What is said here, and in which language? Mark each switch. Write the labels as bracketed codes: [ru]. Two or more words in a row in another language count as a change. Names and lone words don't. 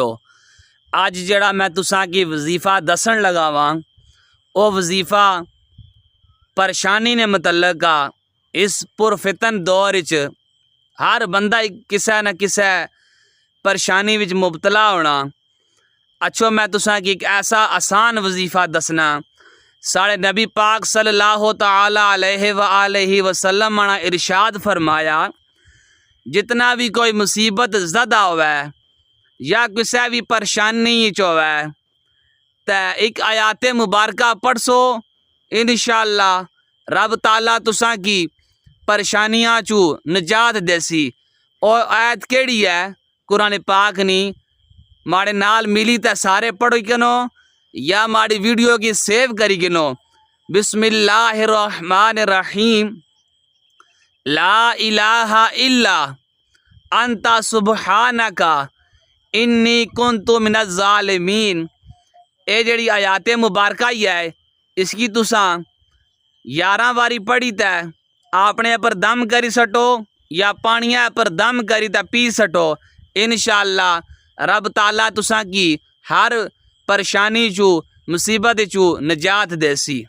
[phr] अज जड़ा मैं तुसां की वजीफ़ा दसन लगा वां वो वजीफ़ा परेशानी ने मुतल्लक आ। इस पुरफितन दौर च हर बंदा किसे न किसे परेशानी विच मुबतला होना। अच्छो मैं तुसां की एक ऐसा आसान वजीफ़ा दसना। साढ़े नबी पाक [ar] صلى الله تعالى عليه وسلم [phr] ने इरशाद फरमाया, जितना भी कोई मुसीबत ज़दा होवे या किसी भी परेशानी च होवे ते एक आयात मुबारका पढ़सो, [ar] إن شاء الله [phr] रब ताला तुसां की परेशानियां चू निजात देसी। और आयत केड़ी है? कुरान पाक नी माड़े नाल मिली ते सारे पढ़ो किनो या माड़ी वीडियो की सेव करी किनो। [ar] بسم الله الرحمن الرحيم لا إله إلا أنت سبحانك إني كنت من الظالمين. [phr] ये जड़ी आयात मुबारका ही है, इसकी तुसां 11 बारी पढ़ी ते आपने पर दम करी सटो या पानिया पर दम करी ते पी सटो। [ar] إن شاء الله [phr] रब ताला तुसां की हर परेशानी चू मुसीबत चू निजात देसी।